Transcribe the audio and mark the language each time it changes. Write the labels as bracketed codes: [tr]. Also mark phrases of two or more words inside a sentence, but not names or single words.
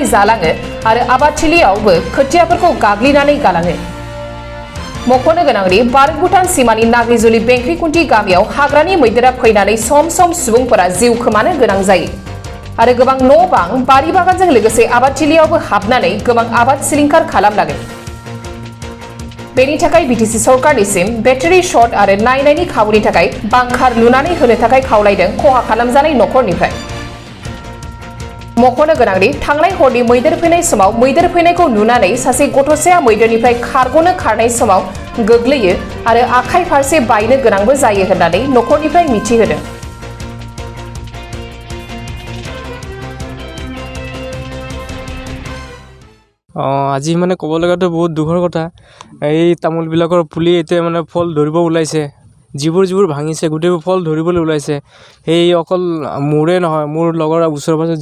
[brx] जालाङो आरो आबादथिलियावबो खोथियाफोरखौ गाग्लिनानै गालाङो मख'नो गोनांदि भारत भुटान सीमानि नाग्रिजुलि बेंख्रिकुन्टी गामियाव हाग्रानि मैदेरा फैनानै सम सम सुबुंफोरा जिउ खोमानो गोनां जायो आरो गोबां न' बां बारि बागानजों लोगोसे आबादथिलियावबो हाबनानै गोबां आबाद सिलिंखार खालामलाङो बेनि थाखाय बिटिसि सरकारनिसिम [en] battery shot [brx] आरो नायनायनि खाबुनि थाखाय बांखार लुनानै होनो थाखाय खावलायदों खहा खालामजानाय नखरनिफ्राय मख'नो गोनांदि थांनाय हरनि मैदेर फैनाय समाव मैदेर फैनायखौ नुनानै सासे गथ'साया मैदेरनिफ्राय खारग'नो खारनाय समाव गोग्लैयो आरो आखाइ फारसे बायनो गोनांबो जायो होननानै नखरनिफ्राय मिथिहोदों [as] আজি মানে ক'ব লগাটো বহুত দুখৰ কথা এই তামোলবিলাকৰ পুলি এতিয়া মানে ফল ধৰিব ওলাইছে যিবোৰ ভাঙিছে গোটেইবোৰ ফল ধৰিবলৈ ওলাইছে সেই অকল মোৰে নহয় মোৰ লগৰ ওচৰে পাজৰে